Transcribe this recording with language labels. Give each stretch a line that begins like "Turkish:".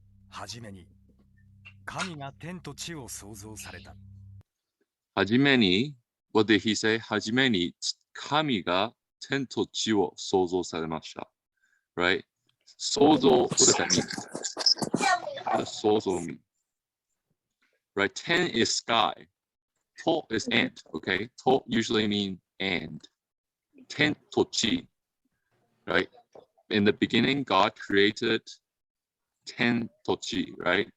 Japanese: はじめに神が天と地を創造された。はじめに、
English: what did he say?
Japanese: はじめに神が天と地を創造されました。
English: Right? 創造、what does that mean? What does 創造 mean? Right? Ten is sky. To is and, okay? To usually mean and.
Japanese: Ten to chi.
English: Right? In the beginning, God created
Japanese: ten to chi,
English: right?